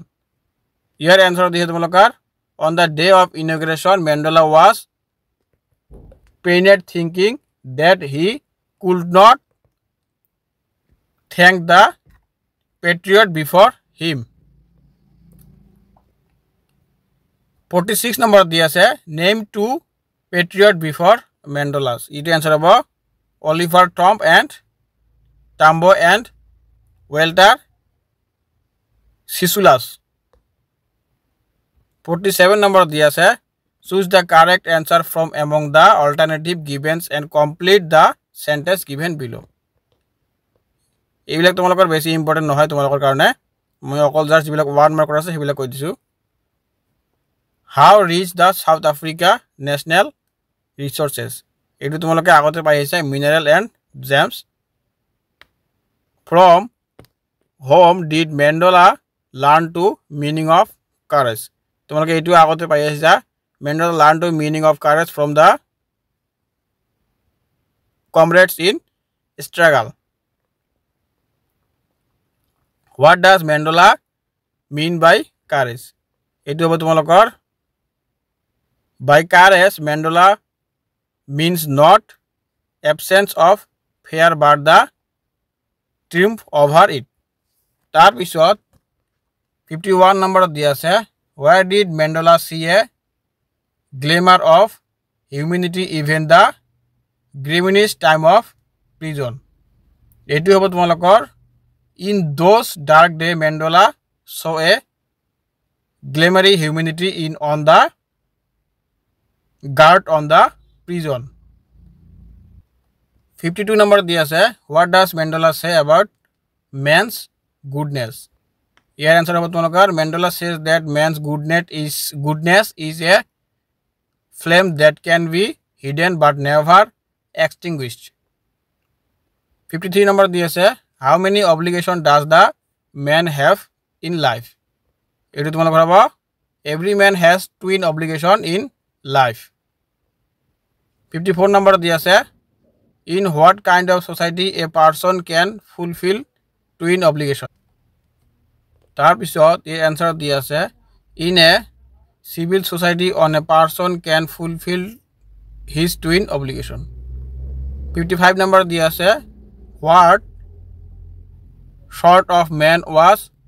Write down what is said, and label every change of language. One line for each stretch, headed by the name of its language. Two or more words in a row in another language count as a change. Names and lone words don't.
English: Here answer
Assamese: দিছে তোমালোকৰ
English: on the day of inauguration Mandela was pained thinking that he could not thank the patriot before him. 46 number
Assamese: দিয়া আছে
English: name two patriot before Mandela's. It answer হ'ব Oliver Tambo and Walter Sissolas. 47 number
Assamese: দিয়া আছে
English: choose the correct answer from among the alternative given and complete the sentence given below.
Assamese: এইবিলাক তোমালোকৰ বেছি ইম্পৰ্টেন্ট নহয় তোমালোকৰ কাৰণে মই অকল জাস্ট যিবিলাক
English: one mark
Assamese: আছে সেইবিলাক কৈ দিছো.
English: how rich the South Africa national resources.
Assamese: এটো তোমালোকে আগতে পাই আছে
English: mineral and gems. from whom did Mandela learn to meaning of courage.
Assamese: তোমালোকে এটো আগতে পাই আছে
English: Mandela learned to meaning of courage from the comrades in struggle. What does Mandela mean by courage?
Assamese: এটো হ'ব তোমালোকৰ
English: by courage Mandela means not absence of fear but the triumph over it.
Assamese: তাৰ পিছত 51 নম্বৰ দিয়া আছে
English: where did Mandela see a glimmer of humanity even the grimest time of prison.
Assamese: এটো হ'ব তোমালোকৰ
English: in those dark day Mandela saw a glimmery humanity in on the guard on the prison. 52 number
Assamese: দিয়া আছে
English: what does Mandela say about man's goodness
Assamese: ইয়াৰ answer হ'ব তোমালোকৰ
English: Mandela says that man's goodness is a flame that can be hidden but never extinguished 53 number
Assamese: দিয়া আছে
English: how many obligation does the man have in life
Assamese: এটো তোমালোকৰ হ'ব
English: every man has twin obligation in life 54 number
Assamese: দিয়া আছে
English: in what kind of society a person can fulfill twin obligation
Assamese: তাৰ পিছত এ answer দিয়া আছে
English: in a civil society on a person can fulfill his twin obligation 55 number
Assamese: দিয়া আছে
English: what sort of man was